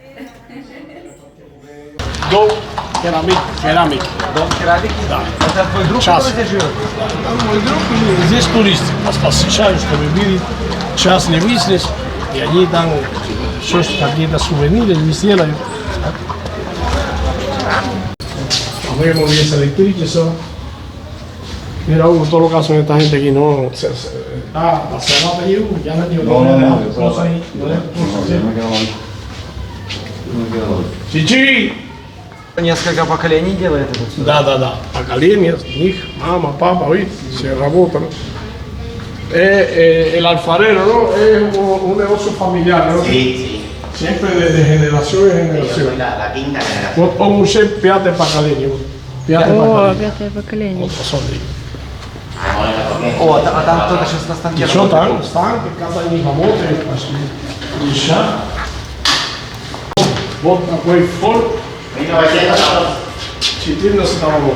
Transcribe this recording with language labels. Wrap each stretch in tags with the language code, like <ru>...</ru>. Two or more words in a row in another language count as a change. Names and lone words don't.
<ru>Дом керамики. Дом керамики? Да. Это твой друг, Час. который здесь живет? Да, мой друг, и здесь туристы нас посещают, чтобы видеть частный бизнес, и они там какие-то сувениры здесь делают.</ru> <es>Vemos bien electricidad. Mira, Hugo, todo lo que hacen esta gente aquí no. La cerrada de Hugo, ya no tiene cosas ahí.</es> <ru>Чичи! Несколько поколений делает это все. Да. Поколения, них, мама, папа,</ru> <es>¿viste? Se работan. El alfarero, ¿no? Es un negocio familiar, ¿no? Sí. Siempre de generación en generación. La quinta generación.</es> <ru>Вот он уже пятое поколение. Пятое О, поколение. пятое поколение. Вот посмотри. О, а там кто-то сейчас на станке Еще работает. там, станки, когда они работают, пошли. Еще. Вот такой Ford 14 года.</ru>